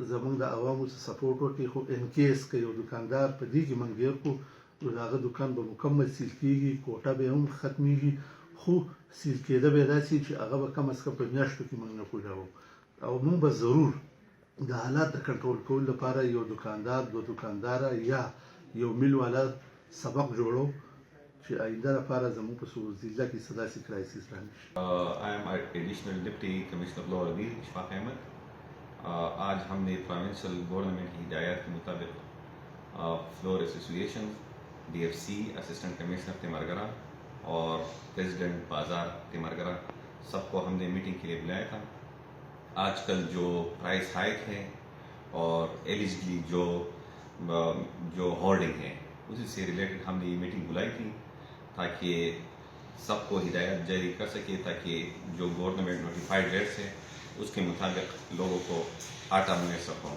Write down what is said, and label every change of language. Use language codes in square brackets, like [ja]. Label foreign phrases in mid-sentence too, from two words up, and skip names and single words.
[ps] زمونږ د عوامو څخه سپورټ وکړئ، خو انکیس که یو دکاندار په دې کې مونږ ګیر کړو نو د هغه دکان به مکمل سیل کېږي، کوټه به هم ختمیږي، خو سیل کېده به یې داسې چې هغه به کم از کم په میاشتو کې مونږ نه کوو، او مونږ به ضرور د حالات د کنټرول کولو لپاره یو دکاندار، دو دکانداره یا یو میل والا سبق جوړو چې آینده لپاره زموږ په ضلع کې څه داسې کرایسس رانشي. [en] I am Additional Deputy Commissioner of Law Rabir Ishfaq Ahmed. [ur] آج ہم نے [en] provincial government [ur] کی ہدایات کے مطابق [en] flour association, [ur] ڈی ایف سی، [en] assistant commissioner [ur] تیمرگرہ اور [en] president bazaar [ur] تیمرگرہ سب کو ہم نے میٹنگ کے لیے بلایا تھا. آج کل جو [en] price hike [ur] ہے اور ایلیجلی جو ہولڈنگ ہے اسی سے ریلیٹڈ ہم نے یہ میٹنگ بلائی تھی تاکہ سب کو ہدایت جاری کر سکے، تاکہ جو [en] government notified rates [ur] ہے اس کے مطابق لوگوں کو آٹا میسر ہو.